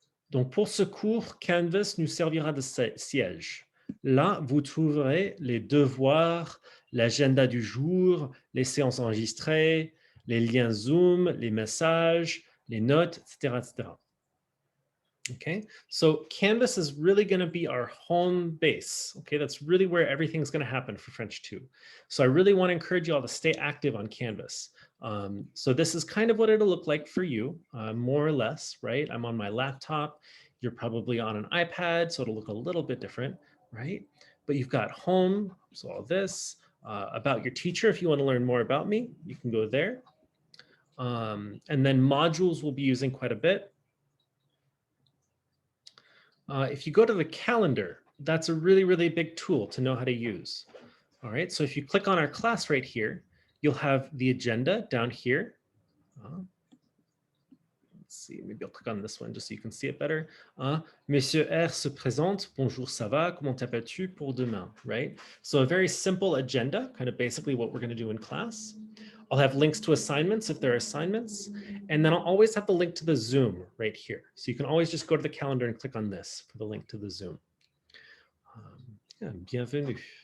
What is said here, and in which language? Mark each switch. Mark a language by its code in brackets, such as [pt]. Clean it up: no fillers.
[fr] Donc pour ce cours, Canvas nous servira de siège. Là, vous trouverez les devoirs, l'agenda du jour, les séances enregistrées, les liens Zoom, les messages, les notes, etc., etc. [en] Okay, so Canvas is really going to be our home base. Okay, that's really where everything's going to happen for French 2. So I really want to encourage you all to stay active on Canvas. So this is kind of what it'll look like for you, more or less, right? I'm on my laptop. You're probably on an iPad, so it'll look a little bit different, right? But you've got home, so all this, about your teacher. If you want to learn more about me, you can go there. And then modules we'll be using quite a bit. If you go to the calendar, that's a really, really big tool to know how to use. All right, so if you click on our class right here, you'll have the agenda down here. Let's see, maybe I'll click on this one just so you can see it better. [fr] Monsieur R se présente, bonjour, ça va, comment t'appelles-tu pour demain, right? [en] So a very simple agenda, kind of basically what we're going to do in class. I'll have links to assignments if there are assignments, and then I'll always have the link to the Zoom right here. So you can always just go to the calendar and click on this for the link to the Zoom. Yeah, bienvenue.